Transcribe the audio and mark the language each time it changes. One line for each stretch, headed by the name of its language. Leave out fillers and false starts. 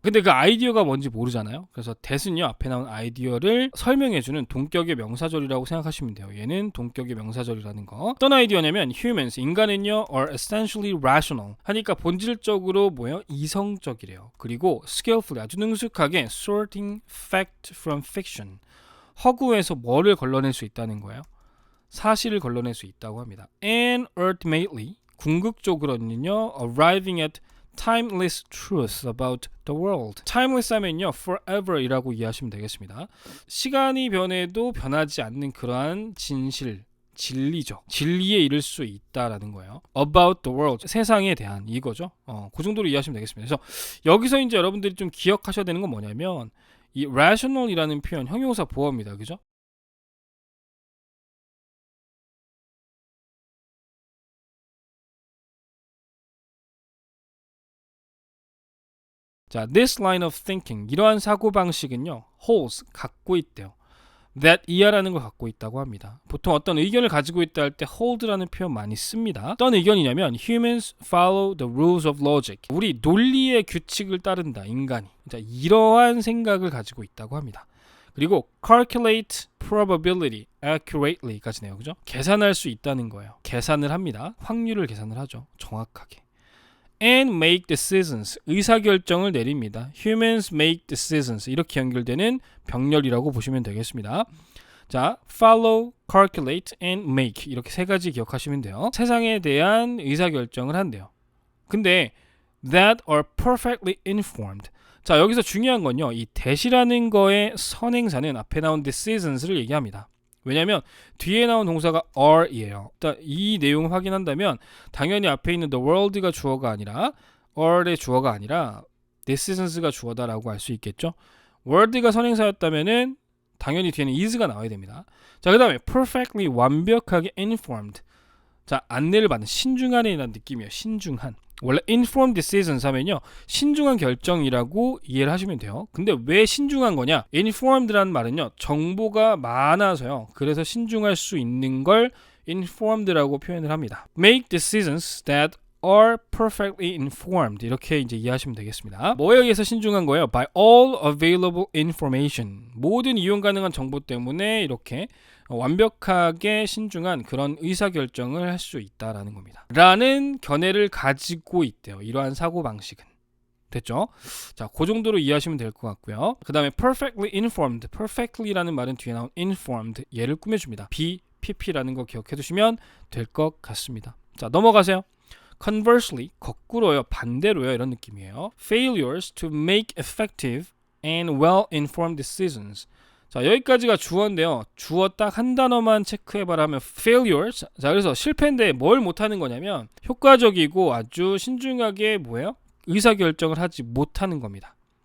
Korean: 근데 그 아이디어가 뭔지 모르잖아요. 그래서 that은요 앞에 나온 아이디어를 설명해주는 동격의 명사절이라고 생각하시면 돼요. 얘는 동격의 명사절이라는 거. 어떤 아이디어냐면
English: humans,
Korean: 인간은요
English: are essentially rational.
Korean: 하니까 본질적으로 뭐예요? 이성적이래요.
English: 그리고 skillfully,
Korean: 아주 능숙하게
English: sorting fact from fiction.
Korean: 허구에서 뭐를 걸러낼 수 있다는 거예요? 사실을 걸러낼 수 있다고 합니다.
English: And ultimately,
Korean: 궁극적으로는요,
English: arriving at timeless truth about the world.
Korean: timeless 하면요, forever이라고 이해하시면 되겠습니다. 시간이 변해도 변하지 않는 그러한 진실, 진리죠. 진리에 이를 수 있다라는 거예요.
English: About the world.
Korean: 세상에 대한 이거죠. 그 정도로 이해하시면 되겠습니다. 그래서 여기서 이제 여러분들이 좀 기억하셔야 되는 건 뭐냐면 이 rational이라는 표현 형용사 보어입니다. 그죠? 자,
English: this line of thinking
Korean: 이러한 사고 방식은요, holds 갖고 있대요. that 이하라는 걸 갖고 있다고 합니다. 보통 어떤 의견을 가지고 있다 할 때 hold라는 표현 많이 씁니다. 어떤 의견이냐면
English: humans follow the rules of logic.
Korean: 우리 논리의 규칙을 따른다, 인간이. 자, 이러한 생각을 가지고 있다고 합니다. 그리고
English: calculate probability accurately
Korean: 까지네요. 그죠? 계산할 수 있다는 거예요. 계산을 합니다. 확률을 계산을 하죠. 정확하게.
English: and make decisions.
Korean: 의사결정을 내립니다.
English: Humans make decisions.
Korean: 이렇게 연결되는 병렬이라고 보시면 되겠습니다. 자, follow, calculate, and make. 이렇게 세 가지 기억하시면 돼요. 세상에 대한 의사결정을 한대요.
English: 근데 that are perfectly informed.
Korean: 자, 여기서 중요한 건요. 이 that이라는 거의 선행사는 앞에 나온 decisions를 얘기합니다. 왜냐하면 뒤에 나온 동사가 are이에요. 일단 이 내용을 확인한다면 당연히 앞에 있는 the world가 주어가 아니라 are의 주어가 아니라 decisions가 주어다라고 알 수 있겠죠. world가 선행사였다면은 당연히 뒤에는 is가 나와야 됩니다. 자, 그 다음에 perfectly 완벽하게 informed. 자, 안내를 받는 신중한이라는 느낌이에요. 신중한. 원래 informed decisions 하면요 신중한 결정이라고 이해를 하시면 돼요. 근데 왜 신중한 거냐? informed라는 말은요 정보가 많아서요. 그래서 신중할 수 있는 걸 informed라고 표현을 합니다.
English: Make decisions that are perfectly informed.
Korean: 이렇게 이제 이해하시면 되겠습니다. 뭐에 의해서 신중한 거예요?
English: By all available information.
Korean: 모든 이용 가능한 정보 때문에 이렇게 완벽하게 신중한 그런 의사결정을 할 수 있다라는 겁니다. 라는 견해를 가지고 있대요. 이러한 사고방식은. 됐죠? 자, 그 정도로 이해하시면 될 것 같고요. 그 다음에 perfectly informed. perfectly라는 말은 뒤에 나온 informed. 얘를 꾸며줍니다. BPP라는 거 기억해 두시면 될 것 같습니다. 자, 넘어가세요.
English: Conversely,
Korean: 거꾸로요. 반대로요. 이런 느낌이에요.
English: Failures to make effective and well-informed decisions.
Korean: 자, 여기까지가 주어인데요. 주어 딱 한 단어만 체크해봐라 하면 failures. 자, 그래서 실패인데 뭘 못하는 거냐면 효과적이고 아주 신중하게 뭐예요? 의사결정을 하지 못하는 겁니다.